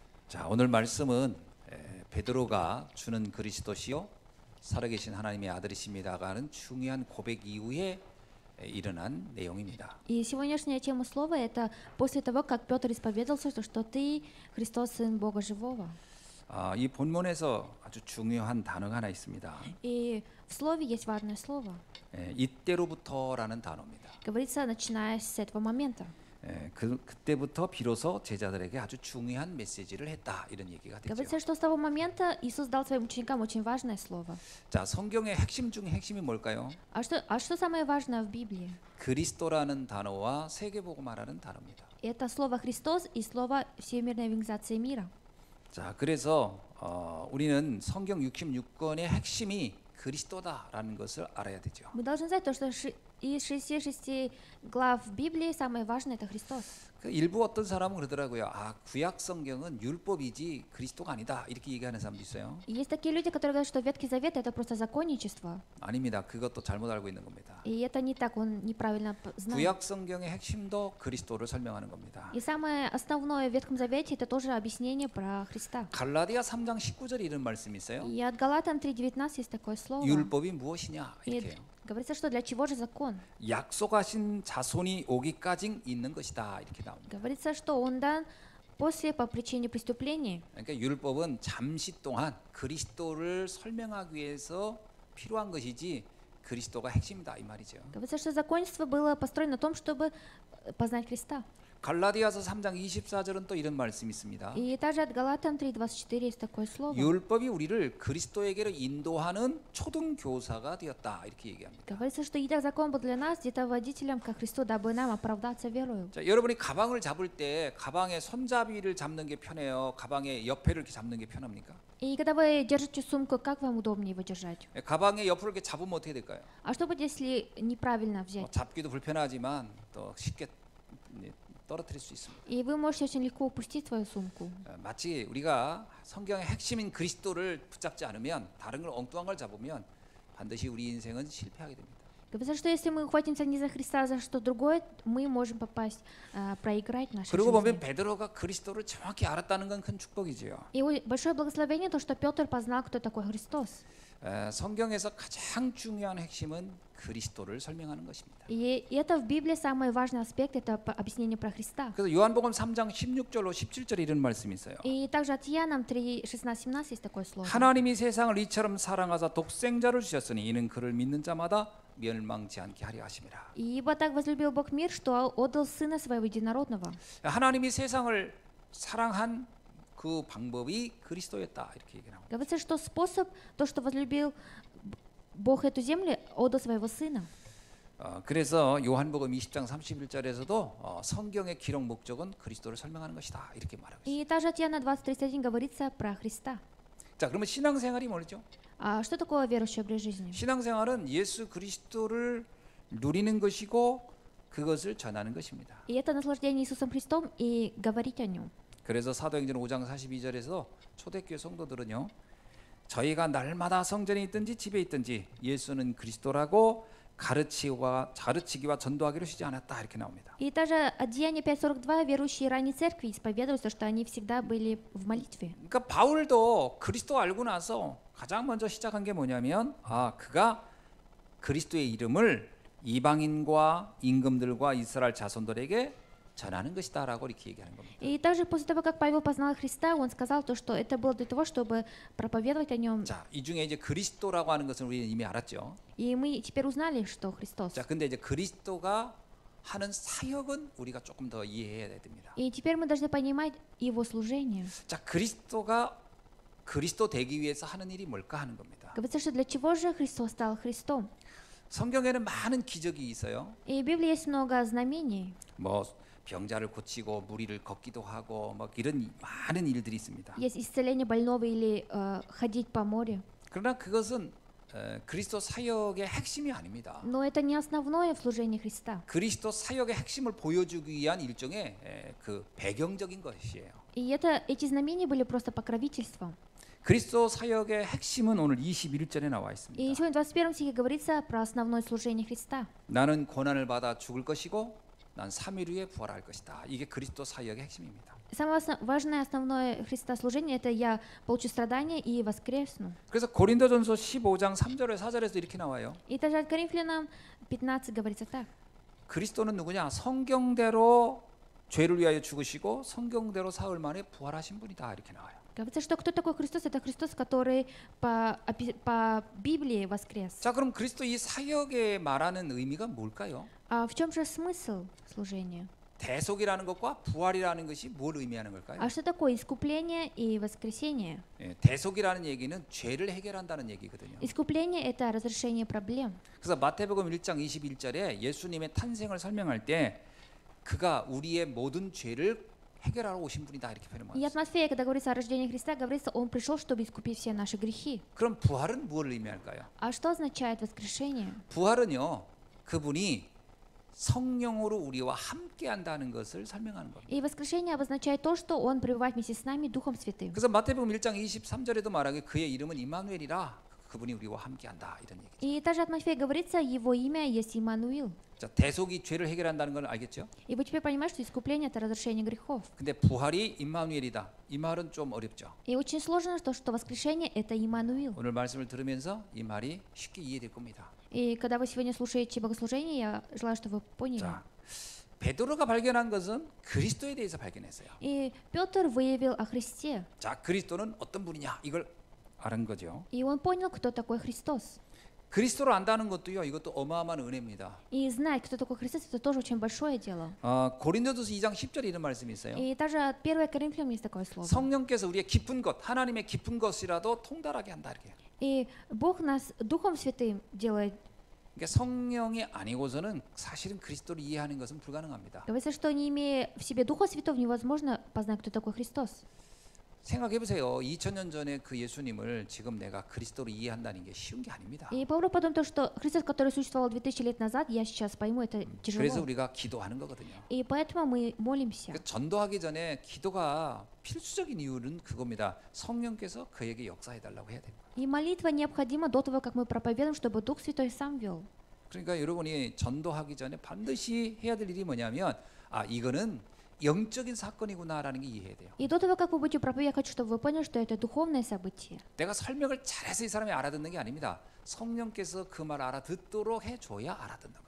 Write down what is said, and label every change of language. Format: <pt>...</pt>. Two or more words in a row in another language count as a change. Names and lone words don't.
<ko>자, 오늘 말씀은 베드로가 주는 그리스도시요 살아계신 하나님의 아들이십니다가 하는 중요한 고백 이후에 일어난 내용입니다.</ko> <ru>И сегодняшняя тема слова это после того, как Петр исповедался, что ты Христос, сын Бога живого.</ru> <ko>이 본문에서 아주 중요한 단어가 하나 있습니다.</ko> <ru>И в слове есть важное слово.</ru> <ko>이때로부터라는 단어입니다.</ko> <ru>Говорится, начиная с этого момента.</ru> <ko>그때부터 비로소 제자들에게 아주 중요한 메시지를 했다 이런 얘기가 되죠.</ko> <ru>Говорится, что с того момента Иисус дал своим ученикам очень важное слово.</ru> <ko>자, 성경의 핵심 중에 핵심이 뭘까요?</ko> <ru>А что самое важное в Библии?</ru> <ko>그리스도라는 단어와 세계복음화라는 단어입니다.</ko> <ru>Это слово Христос и слово Всемирная евангелизация мира.</ru> <ko>자, 그래서 우리는 성경 66권의 핵심이 그리스도다라는 것을 알아야 되죠.</ko> <ru>Мы должны знать то, что из 66 глав Библии самое важное это Христос.</ru> <ko>일부 어떤 사람은 그러더라고요. 구약 성경은 율법이지 그리스도가 아니다 이렇게 얘기하는 사람도 있어요.</ko> <ru>Есть такие люди, которые говорят, что Ветхий Завет это просто законничество.</ru> <ko>아닙니다. 그것도 잘못 알고 있는 겁니다.</ko> <ru>И это не так, он неправильно знает.</ru> <ko>구약 성경의 핵심도 그리스도를 설명하는 겁니다.</ko> <ru>И самое основное в Ветхом Завете это тоже объяснение про Христа.</ru> <ko>갈라디아 3장 19절에 이런 말씀이 있어요.</ko> <ru>И от Галатам 3:19 есть такое слово.</ru> <ko>율법이 무엇이냐 이렇게.</ko> <ru>Говорится, что для чего же закон?</ru> <ko>약속하신 자손이 오기까지 있는 것이다 이렇게 나옵니다.</ko> <ru>Говорится, что он дан после по причине преступлений.</ru> <ko>그러니까 율법은 잠시 동안 그리스도를 설명하기 위해서 필요한 것이지 그리스도가 핵심이다 이 말이죠.</ko> <ru>Говорится, что законничество было построено на том, чтобы познать Христа.</ru> <ko>갈라디아서 3장 24절은 또 이런 말씀이 있습니다.</ko> <ru>И также от Галатам 3:24 есть такое слово.</ru> <ko>율법이 우리를 그리스도에게로 인도하는 초등 교사가 되었다 이렇게 얘기합니다.</ko> <ru>Говорится, что итак закон был для нас где-то водителем ко Христу, дабы нам оправдаться верою.</ru> <ko>자, 여러분이 가방을 잡을 때 가방의 손잡이를 잡는 게 편해요? 가방의 옆에를 이렇게 잡는 게 편합니까?</ko> <ru>И когда вы держите сумку, как вам удобнее его держать?</ru> <ko>가방의 옆을 이렇게 잡으면 어떻게 될까요?</ko> <ru>А что будет, если неправильно взять?</ru> <ko>잡기도 불편하지만 또 쉽게 떨어뜨릴 수 있습니다.</ko> <ru>И вы можете очень легко упустить свою сумку.</ru> <ko>마치 우리가 성경의 핵심인 그리스도를 붙잡지 않으면 다른 걸 엉뚱한 걸 잡으면 반드시 우리 인생은 실패하게 됩니다.</ko> <ru>Говорится, что если мы ухватимся не за Христа, а за что другое, мы можем попасть, проиграть нашу</ru> <ko>그리고 보면</ko> <ru>жизнь.</ru> <ko>베드로가 그리스도를 정확히 알았다는 건 큰 축복이지요.</ko> <ru>И большое благословение то, что Петр познал, кто такой Христос.</ru> <ko>성경에서 가장 중요한 핵심은 그리스도를 설명하는 것입니다.</ko> <ru>И это в Библии самый важный аспект, это объяснение про Христа.</ru> <ko>그래서 요한복음 3장 16절로 17절에 이런 말씀이 있어요.</ko> <ru>И также от Иоанна 3:16-17 есть такое слово.</ru> <ko>하나님이 세상을 이처럼 사랑하사 독생자를 주셨으니 이는 그를 믿는 자마다 멸망치 않게 하려 하심이라.</ko> <ru>Ибо так возлюбил Бог мир, что отдал Сына Своего Единородного.</ru> <ko>하나님이 세상을 사랑한 그 방법이 그리스도였다 이렇게 얘기합니다.</ko> <ru>Говорится, что способ, то, что возлюбил Бог эту землю, отдал Своего Сына.</ru> <ko>그래서 요한복음 20장 31절에서도 성경의 기록 목적은 그리스도를 설명하는 것이다 이렇게 말하고 있습니다.</ko> <ru>И также от Иоанна 20:31 говорится про Христа.</ru> <ko>자, 그러면 신앙생활이 뭐죠?</ko> <ru>А что такое верующий образ жизни?</ru> <ko>신앙생활은 예수 그리스도를 누리는 것이고 그것을 전하는 것입니다.</ko> <ru>И это наслаждение Иисусом Христом и говорить о Нем.</ru> <ko>그래서 사도행전 5장 42절에서 초대교회 성도들은요, 저희가 날마다 성전에 있든지 집에 있든지 예수는 그리스도라고 가르치기와 전도하기로 쉬지 않았다 이렇게 나옵니다.</ko> <ru>И также от Деяния 5:42 верующие ранней церкви исповедуются, что они всегда были в молитве.</ru> <ko>그러니까 바울도 그리스도 알고 나서 가장 먼저 시작한 게 뭐냐면 그가 그리스도의 이름을 이방인과 임금들과 이스라엘 자손들에게 전하는 것이다라고 이렇게 얘기하는 겁니다.</ko> <ru>И также после того, как Павел познал Христа, он сказал то, что это было для того, чтобы проповедовать о Нем.</ru> <ko>자, 이 중에 이제 그리스도라고 하는 것은 우리는 이미 알았죠.</ko> <ru>И мы теперь узнали, что Христос.</ru> <ko>자, 근데 이제 그리스도가 하는 사역은 우리가 조금 더 이해해야 됩니다.</ko> <ru>И теперь мы должны понимать Его служение.</ru> <ko>자, 그리스도가 그리스도 되기 위해서 하는 일이 뭘까 하는 겁니다.</ko> <ru>Говорится, что для чего же Христос стал Христом?</ru> <ko>성경에는 많은 기적이 있어요.</ko> <ru>И в Библии есть много знамений.</ru> <ko>뭐 병자를 고치고 무리를 걷기도 하고 막 이런 많은 일들이 있습니다.</ko> <ru>Есть исцеление больного или ходить по морю.</ru> <ko>그러나 그것은 그리스도 사역의 핵심이 아닙니다.</ko> <ru>Но это не основное в служении Христа.</ru> <ko>그리스도 사역의 핵심을 보여주기 위한 일종의 그 배경적인 것이에요.</ko> <ru>И эти знамения были просто покровительством.</ru> <ko>그리스도 사역의 핵심은 오늘 21절에 나와</ko> <ru>И</ru> <ko>있습니다.</ko> <ru>сегодня в 21 стихе говорится про основное служение Христа.</ru> <ko>나는 고난을 받아 죽을 것이고 난 3일 후에 부활할 것이다. 이게 그리스도 사역의 핵심입니다.</ko> <ru>Самое важное, основное Христа служение — это я получу страдания и воскресну.</ru> <ko>그래서 고린도전서 15장 3절에 4절에서 이렇게 나와요.</ko> <ru>И также от Коринфянам 15 говорится так.</ru> <ko>그리스도는 누구냐? 성경대로 죄를 위하여 죽으시고 성경대로 사흘 만에 부활하신 분이다. 이렇게 나와요.</ko> <ru>Говорится, что кто такой Христос? Это Христос, который по Библии воскрес.</ru> <ko>자, 그럼 그리스도 이 사역에 말하는 의미가 뭘까요?</ko> <ru>А в чем же смысл служения?</ru> <ko>대속이라는 것과 부활이라는 것이 뭘 의미하는 걸까요?</ko> <ru>А что такое искупление и воскресение?</ru> <ko>예, 대속이라는 얘기는 죄를 해결한다는 얘기거든요.</ko> <ru>Искупление — это разрешение проблем.</ru> <ko>그래서 마태복음 1장 21절에 예수님의 탄생을 설명할 때 그가 우리의 모든 죄를 해결하러 오신 분이다 이렇게</ko> <ru>И от</ru> <ko>표현합니다.</ko> <ru>Матфея, когда говорится о рождении Христа, говорится, Он пришел, чтобы искупить все наши грехи.</ru> <ko>그럼 부활은 무엇을 의미할까요?</ko> <ru>А что означает воскрешение?</ru> <ko>부활은요, 그분이 성령으로 우리와 함께한다는 것을 설명하는 겁니다.</ko> <ru>И воскрешение обозначает то, что Он пребывает вместе с нами Духом Святым.</ru> <ko>그래서 마태복음 1장 23절에도 말하기 그의 이름은 임마누엘이라 그분이 우리와 함께한다 이런 얘기죠.</ko> <ru>И также от Матфея говорится, Его имя есть Иммануил.</ru> <ko>자, 대속이 죄를 해결한다는 걸 알겠죠?</ko> <ru>И вы теперь понимаете, что искупление — это разрешение грехов.</ru> <ko>근데 부활이 임마누엘이다. 이 말은 좀 어렵죠.</ko> <ru>И очень сложно, что воскрешение — это Иммануил.</ru> <ko>오늘 말씀을 들으면서 이 말이 쉽게 이해될 겁니다.</ko> <ru>И когда вы сегодня слушаете богослужение, я желаю, чтобы вы поняли.</ru> <ko>자, 베드로가 발견한 것은 그리스도에 대해서 발견했어요.</ko> <ru>И Петр выявил о Христе.</ru> <ko>자, 그리스도는 어떤 분이냐 이걸 알은 거죠.</ko> <ru>И он понял, кто такой Христос.</ru> <ko>그리스도를 안다는 것도요, 이것도 어마어마한 은혜입니다.</ko> <ru>И знать, кто такой Христос, это тоже очень большое дело.</ru> <ko>고린도전서 2장 10절에 이런 말씀이 있어요.</ko> <ru>И также от 1 Коринфянам есть такое слово.</ru> <ko>성령께서 우리의 깊은 것, 하나님의 깊은 것이라도 통달하게 한다 이렇게.</ko> <ru>И Бог нас Духом Святым делает.</ru> <ko>그러니까 성령이 아니고서는 사실은 그리스도를 이해하는 것은 불가능합니다.</ko> <ru>Говорится, что не имея в себе Духа Святого, невозможно познать, кто такой Христос.</ru> <ko>생각해 보세요. 2000년 전에 그 예수님을 지금 내가 그리스도로 이해한다는 게 쉬운 게 아닙니다.</ko> <ru>И попробуй подумать то, что Христос, который существовал 2000 лет назад, я сейчас пойму, это</ru> <ko>그래서</ko> <ru>тяжело.</ru> <ko>우리가 기도하는 거거든요.</ko> <ru>И поэтому мы молимся.</ru> <ko>그러니까 전도하기 전에 기도가 필수적인 이유는 그겁니다. 성령께서 그에게 역사해 달라고 해야 됩니다.</ko> <ru>И молитва необходима до того, как мы проповедуем, чтобы Дух Святой сам вел.</ru> <ko>그러니까 여러분이 전도하기 전에 반드시 해야 될 일이 뭐냐면 이거는 영적인 사건이구나라는 게 이해해야 돼요.</ko> <ru>И до того, как вы будете проповедовать, я хочу, чтобы вы поняли, что это духовное событие.</ru> <ko>내가 설명을 잘해서 이 사람이 알아듣는 게 아닙니다. 성령께서 그 말 알아듣도록 해줘야 알아듣는 겁니다.</ko>